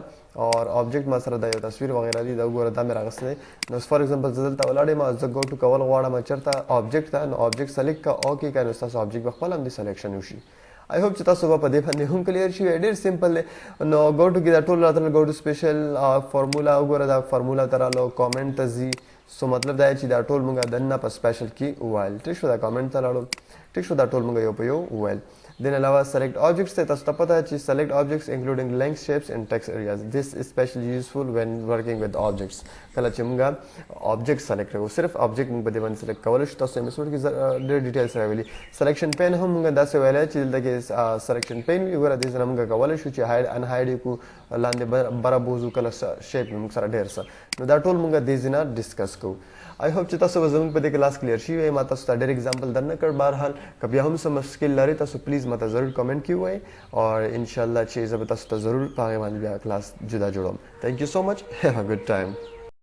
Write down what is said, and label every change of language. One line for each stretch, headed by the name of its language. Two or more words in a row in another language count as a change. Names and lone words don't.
English: or object
Pashto: ما سره دا یو تصویر وغیره دی دا وګوره دا مې راغستی دی نو
English: for example
Pashto: زه دلته ولاړ یم زه
English: go to
Pashto: کول غواړم چېرته آبجیکټ ته نو آبجیکټ سلیکټ کا اوکې کا نو ستاسو آبجیکټ به خپله همدې سلیکشن وشي
English: I hope
Pashto: چې تاسو به په دې باندې هم کلیر شي ډېر سمپل دی نو
English: go to
Pashto: کې دا ټول راتلل
English: go to special formula
Pashto: وګوره دا فارمولا ته رالو کامنټ ته ځي سو مطلب دا چې دا ټول موږ دننه په سپیشل کې وویل ټیک شو دا کامنټ ته لاړو ټیک شو دا ټول موږ یو په یو وویل دین علاوه
English: select objects
Pashto: ته تاسو ته پته چې
English: select objects including length shapes and text areas this is especially useful when working with objects
Pashto: کله چې موږ
English: object select
Pashto: کوو صرف object موږ په دې باندې select کولی شو تاسو اپیسوډ کې ډېر ډیټیل سره ویلي
English: selection pane
Pashto: هم موږ داسې ویلی چې دلته کې
English: selection pane
Pashto: وي ګوره دې ځای نه موږ کولی شو چې
English: hide unhide
Pashto: یې کړو لاندې بره بوځو کله شیپ موږ سره ډېر څه نو دا ټول موږ دې ځای نه ډسکس کوو
English: I hope
Pashto: چې تاسو به زموږ په دې کلاس کلیر شوي وئ ما تاسو ته ډېر اگزامپل در نه کړ بهرحال که بیا هم څه مشکل لرئ تاسو پلیز ما ته ضرور کمنټ کې ووایئ اور انشاءالله چې زه به تاسو ته ضرور په هغې باندې بیا کلاس جدا جوړوم
English: thank you so much have a good time